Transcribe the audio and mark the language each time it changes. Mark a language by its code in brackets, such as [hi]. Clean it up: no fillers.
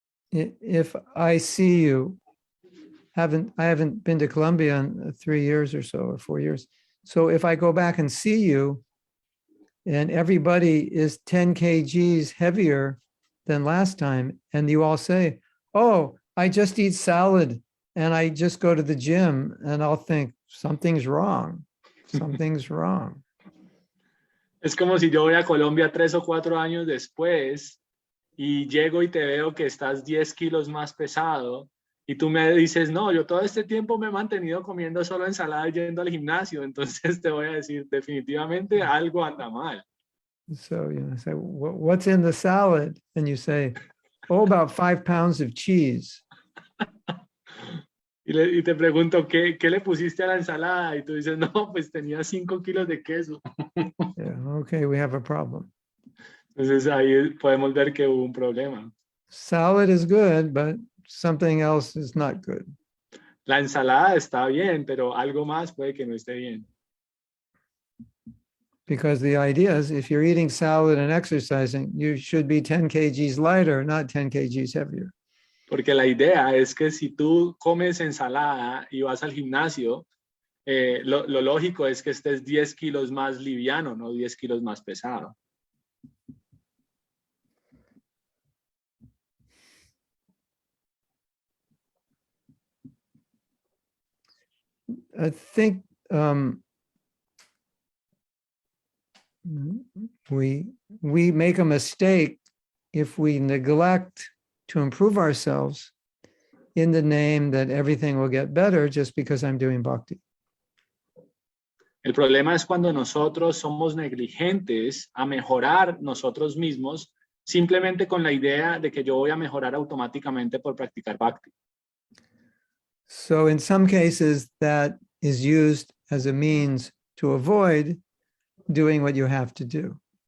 [en] If I see you, I haven't been to Colombia in 3 years or so, or 4 years. So if I go back and see you, and everybody is 10 kgs heavier than last time, and you all say, oh, I just eat salad and I just go to the gym, and I'll think something's wrong. Something's wrong. [es] Es como si yo voy a Colombia 3 o 4 años después y llego y te veo que estás 10 kilos más pesado y tú me dices, no, yo todo este tiempo me he mantenido comiendo solo ensalada y yendo al gimnasio. Entonces te voy a decir, definitivamente algo anda mal. [en] So, you know, say, what's in the salad? And you say, oh, about 5 pounds of cheese. [es] Y te pregunto, ¿qué le pusiste a la ensalada? Y tú dices, no, pues tenía 5 kilos de queso. [en] Yeah, okay, we have a problem. [es] Entonces ahí podemos ver que hubo un problema. [en] Salad is good, but something else is not good. [es] La ensalada está bien, pero algo más puede que no esté bien. [en] Because the idea is if you're eating salad and exercising, you should be 10 kgs lighter, not 10 kgs heavier. [es] Porque la idea es que si tú comes ensalada y vas al gimnasio, lo lógico es que estés 10 kilos más liviano, no 10 kilos más pesado. [en] I think we make a mistake if we neglect to improve ourselves in the name that everything will get better just because I'm doing bhakti. [es] El problema es cuando nosotros somos negligentes a mejorar nosotros mismos simplemente con la idea de que yo voy a mejorar automáticamente por practicar bhakti. [en] So in some cases that is used as a means to avoid doing what you have to do.